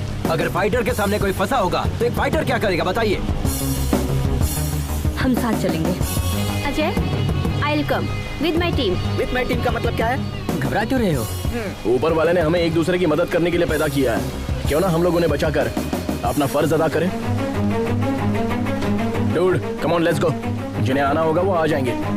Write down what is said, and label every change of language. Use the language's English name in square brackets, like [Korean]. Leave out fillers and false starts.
[Hindi] अगर फाइटर के सामने कोई फंसा होगा तो एक फाइटर क्या करेगा बताइए? हम साथ चलेंगे। [English] Ajay, I'll come with my team. With my team [Hindi] का मतलब क्या है? घबरा क्यों रहे हो? ऊपर वाले ने हमें एक दूसरे की मदद करने के लिए पैदा किया है। क्यों ना हम लोग उन्हें बचाकर अपना फर्ज अदा करें? [English] Dude, come on, let's go. [Hindi] जिन्हें आना होगा वो आ जाएंगे।